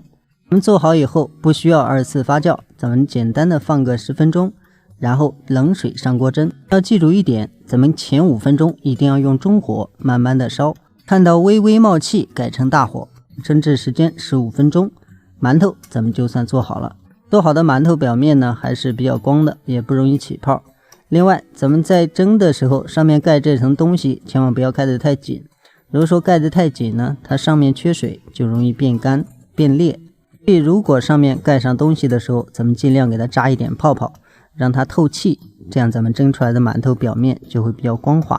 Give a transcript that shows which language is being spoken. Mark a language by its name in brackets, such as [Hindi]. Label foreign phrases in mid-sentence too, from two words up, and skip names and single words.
[Chinese] 我們做好以後不需要2次發酵，咱們簡单的放個10分鐘，然後冷水上鍋蒸。要記住一點，咱們前5分鐘一定要用中火慢慢的燒，看到微微冒氣改成大火，蒸制時間15分鐘，饅頭咱們就算做好了。做好的饅頭表面呢還是比較光的，也不容易起泡。另外咱们在蒸的时候上面蓋這層東西千萬不要蓋得太緊，如果說蓋得太緊呢，它上面缺水就容易變乾變裂。所以如果上面蓋上東西的時候，咱們盡量給它扎一點泡泡，讓它透氣，這樣咱們蒸出來的饅頭表面就會比較光滑。